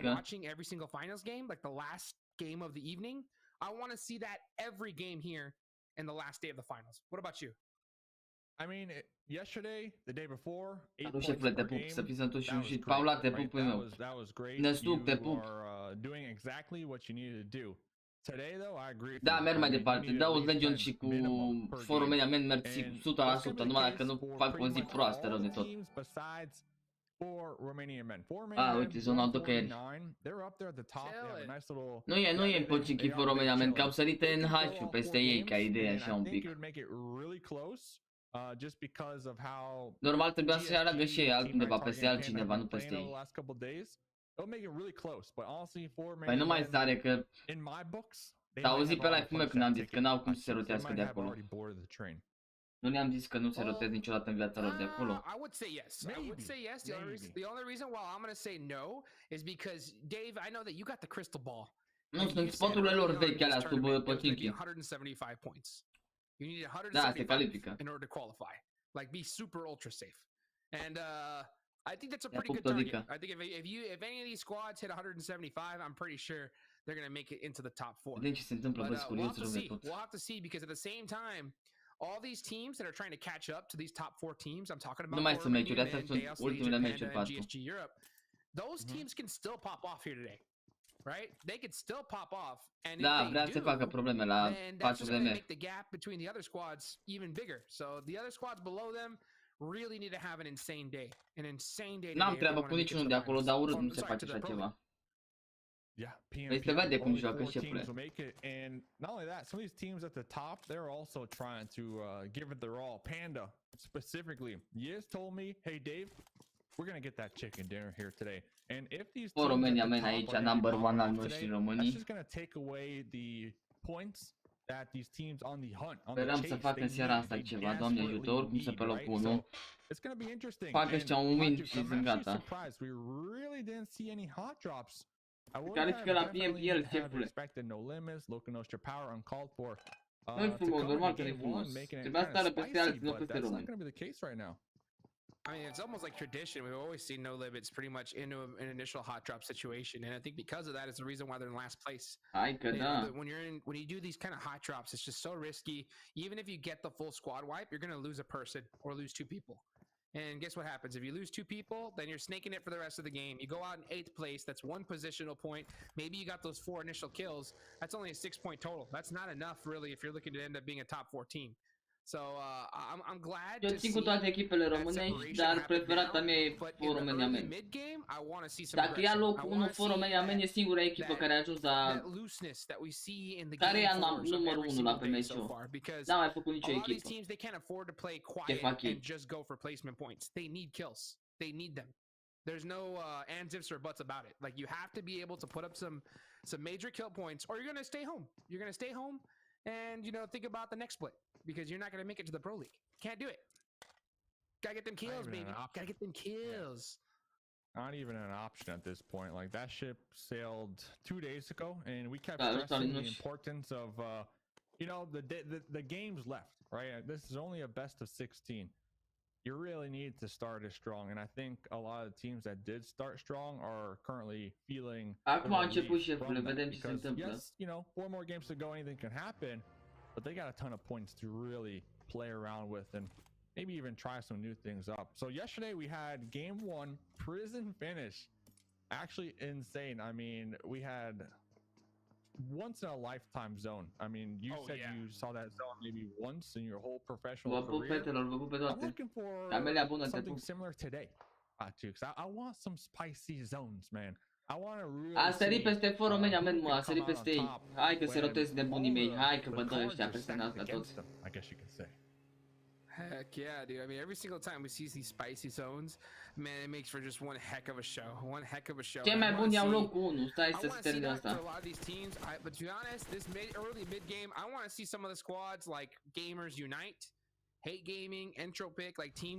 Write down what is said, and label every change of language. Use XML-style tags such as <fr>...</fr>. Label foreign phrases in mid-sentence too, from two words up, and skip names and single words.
<en>Watching every single finals game, like the last game of the evening, I want to see that every game here in the last day of the finals. What about you? I mean, yesterday, the day before, 8</en> <ro>Adu</ro> <en>points</en> <ro>șefule, te</ro> <en>per</en> <ro>pup,</ro> <en>game.</en> <ro>să fii sănătos și</ro> <en>That was</en> <ro>reușit.</ro> <en>great,</en> <ro>Paula, te</ro> <en>right?</en> <ro>pup pe meu.</ro> <en>That was great.</en> <ro>Năstuc, te</ro> <en>You</en> <ro>pup.</ro> <en>are doing exactly what you needed to do. Today, though, I agree with</en> <ro>Da,</ro> <en>you.</en> <ro>merg mai</ro> <en>I mean,</en> <ro>departe.</ro> <en>you need</en> <ro>Dau</ro> <en>at least</en> <ro>Legion</ro> <en>10</en> <ro>și cu</ro> <en>minimum per</en> <ro>forul</ro> <en>game.</en> <ro>mea merg</ro> <en>And</en> <ro>100%, numai dacă nu fac o zi proastă rău de tot. Uite, zona autocăieri. Nu e Pochinki for Romania, men, că au sărit în H-ul peste ei, ca idee așa un pic. Normal trebuia să aleagă și ei altundeva peste altcineva, nu peste ei. Păi nu mai sare că s-a auzit pe live-ul meu când am zis că n-au cum să se rotească de acolo. Nu le-am zis că nu se rotez niciodată în viața lor de acolo.</ro> <en>I would say yes. I would say yes. The only reason why I'm going to say no is because, Dave, I know that you got the crystal ball.</en> <ro>Nu, sunt spoturile lor vechi alea sub Pochinki.</ro> <en>175 points. You need</en> <ro>Da, se</ro> <en>175</en> <ro>califică.</ro> <en>in order to qualify. Like, be super ultra safe. And I think that's a</en> <ro>Ia</ro> <en>pretty</en> <ro>pup,</ro> <en>good target.</en> <ro>Todica.</ro> <en>I think if any of these squads hit 175, I'm pretty sure they're going to make it into the top 4.</en> <ro>Vedem ce se întâmplă,</ro> <en>But</en> <ro>bă,</ro> <en>we'll</en> <ro>curios</ro> <en>have to</en> <ro>rău de</ro> <en>see.</en> <ro>tot.</ro> <en>We'll have to see because at the same time, all these teams that are trying to catch up to these top 4 teams, I'm talking about</en> <ro>Nu mai sunt meciuri,</ro> <en>Romania,</en> <ro>astea</ro> <en>men,</en> <ro>sunt</ro> <en>Deus,</en> <ro>ultimele</ro> <en>Legion,</en> <ro>meciuri</ro> <en>Panda, and</en> <ro>4.</ro> <en>GSG Europe. Those teams can still pop off here today, right? They could still pop off, and if</en> <ro>Da,</ro> <en>they</en> <ro>vrea să facă probleme la</ro> <en>then that's</en> <ro>4</ro> <en>just</en> <ro>de</ro> <en>going to</en> <ro>meci.</ro> <en>make the gap between the other squads even bigger. So the other squads below them really need to have an insane day. An insane day.</en> <ro>N-am treabă cu niciunul de acolo, dar urât nu se face așa ceva. Păi se vede cum joacă, șefule.</ro> <en>And not only that, some of these teams at the top, they're also trying to give it their all. Panda, specifically, Yiz told me, hey Dave, we're gonna get that chicken dinner here today. And if these teams</en> <ro>România,</ro> <en>at the</en> <ro>men,</ro> <en>top</en> <ro>aici,</ro> <en>are</en> <ro>number</ro> <en>gonna</en> <ro>one al</ro> <en>pop off</en> <ro>noștri</ro> <en>today,</en> <ro>românii.</ro> <en>that's just gonna take away the points that these teams on the hunt, on the</en> <ro>Sperăm</ro> <en>chase,</en> <ro>să facă</ro> <en>they</en> <ro>seara</ro> <en>need,</en> <ro>asta</ro> <en>they</en> <ro>ceva, Doamne ajută,</ro> <en>desperately</en> <ro>oricum să pe</ro> <en>need,</en> <ro>locul</ro> <en>right?</en> <ro>1.</ro> <en>So it's gonna be interesting.</en> <ro>Fac ăștia un win</ro> <en>Hot</en> <ro>și</ro> <en>Juice, I'm</en> <ro>sunt</ro> <en>actually</en> <ro>gata.</ro> <en>surprised. We really didn't see any hot drops. I would</en> <ro>Califică</ro> <en>have</en> <ro>la</ro> <en>definitely</en> <ro>PMPL,</ro> <en>have</en> <ro>șefule.</ro> <en>expected no limits, low extra power, uncalled for.</en> <ro>Nu-i</ro> <en>To</en> <ro>frumos,</ro> <en>come</en> <ro>normal</ro> <en>in</en> <ro>că nu-i</ro> <en>game</en> <ro>frumos.</ro> <en>one, making it</en> <ro>Trebuia să</ro> <en>kinda</en> <ro>stară peste</ro> <en>spicy,</en> <ro>alții, nu</ro> <en>but</en> <ro>peste</ro> <en>that's not</en> <ro>români.</ro> <en>going to be the case right now. I mean, it's almost like tradition. We've always seen no limits pretty much into an initial hot drop situation, and I think because of that, it's the reason why they're in last place.</en> <ro>Hai că</ro> <en>You know,</en> <ro>da.</ro> <en>when you do these kind of hot drops, it's just so risky. Even if you get the full squad wipe, you're going to lose a person or lose 2 people. And guess what happens? If you lose 2 people, then you're snaking it for the rest of the game. You go out in 8th place. That's 1 positional point. Maybe you got those 4 initial kills. That's only a 6-point total. That's not enough, really, if you're looking to end up being a top 4 team. So I'm glad</en> <ro>Eu</ro> <en>to</en> <ro>țin cu</ro> <en>see</en> <ro>toate echipele</ro> <en>that</en> <ro>românești,</ro> <en>separation</en> <ro>dar</ro> <en>happen</en> <ro>preferata</ro> <en>now,</en> <ro>mea e</ro> <en>but</en> <ro>for</ro> <en>in the</en> <ro>România</ro> <en>early</en> <ro>men.</ro> <en>mid-game, I want to see some</en> <ro>Dacă ia</ro> <en>aggression.</en> <ro>locul</ro> <en>I</en> <ro>1</ro> <en>wanna</en> <ro>for</ro> <en>see</en> <ro>România men, e singura echipă care a ajuns la...</ro> <en>that looseness that we see in the</en> <ro>Care</ro> <en>game</en> <ro>e</ro> <en>fours of</en> <ro>numărul</ro> <en>every</en> <ro>1 la</ro> <en>single day so</en> <ro>PMCO.</ro> <en>far, because</en> <ro>N-a mai făcut nicio</ro> <en>a lot of these</en> <ro>echipă.</ro> <en>teams, they can't afford to play</en> <ro>Ce</ro> <en>quiet</en> <ro>fac ei?</ro> <en>and just go for placement points. They need kills. They need them. There's no ands, ifs, or buts about it. Like, you have to be able to put up some major kill points, or you're going to stay home. You're going to stay home and, you know, think about the next split, because you're not going to make it to the Pro League. Can't do it. Gotta get them kills, even baby. an option. Gotta get them kills. Not even an option at this point. Like, that ship sailed 2 days ago, and we kept</en> <ro>Da,</ro> <en>stressing the</en> <ro>nu-</ro> <en>importance of, you know, the games left, right? This is only a best of 16. You really need to start as strong, and I think a lot of the teams that did start strong are currently feeling</en> <ro>Acum a început</ro> <en>relief</en> <ro>șefule,</ro> <en>from that,</en> <ro>vedem ce se</ro> <en>because</en> <ro>întâmplă.</ro> <en>yes, you know, 4 more games to go, anything can happen, but they got a ton of points to really play around with and maybe even try some new things up. So yesterday we had game 1 prison finish. Actually insane. I mean, we had once in a lifetime zone. I mean, you Oh, said yeah. you saw that zone maybe once in your whole professional</en> <ro>Vă pup,</ro> <en>career.</en> <ro>fetelor, vă pup pe</ro> <en>I'm</en> <ro>toate.</ro> <en>looking for</en> <ro>Camelia bună, te</ro> <en>something</en> <ro>pup.</ro> <en>similar today, Jukes. I want some spicy zones, man. I want to really</en> <ro>A sărit</ro> <en>see,</en> <ro>peste fără meni,</ro> <en>who</en> <ro>amen, mă,</ro> <en>can</en> <ro>a sărit</ro> <en>come out</en> <ro>peste</ro> <en>on</en> <ro>ei.</ro> <en>top</en> <ro>Hai că se</ro> <en>when</en> <ro>rotezi nebunii</ro> <en>all</en> <ro>mei, hai că</ro> <en>the</en> <ro>vă dă</ro> <en>cards</en> <ro>ăștia</ro> <en>are</en> <ro>peste</ro> <en>stacked</en> <ro>nas pe</ro> <en>against</en> <ro>toți.</ro> <en>them, I guess you can say. Heck yeah, dude. I mean, every single time we see these spicy zones, man, it makes for just one heck of a show. One heck of a show.</en> <ro>Cei</ro> <en>And I</en> <ro>mai</ro> <en>wanna</en> <ro>buni iau</ro> <en>see-</en> <ro>locul 1, stai</ro> <en>I</en> <ro>să</ro> <en>want</en> <ro>se</ro> <en>to see</en> <ro>termine</ro> <en>that for a</en> <ro>asta.</ro> <en>lot of these teams. But to be honest, this early mid game, I want to see some of the squads like Gamers Unite, Hate Gaming, Entropic, like teams.</en>